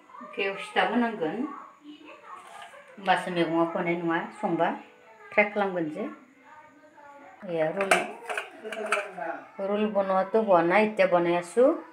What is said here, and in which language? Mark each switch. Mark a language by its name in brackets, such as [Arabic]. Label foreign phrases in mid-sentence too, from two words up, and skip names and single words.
[Bodo] अरखियाव सिथाब होनांगोन होमबासो मैगङा गनाय नङा संबा फ्राय खालामगोन जे [Assamese] এয়া ৰোল বনোৱাটো হোৱা নাই এতিয়া বনাই আছো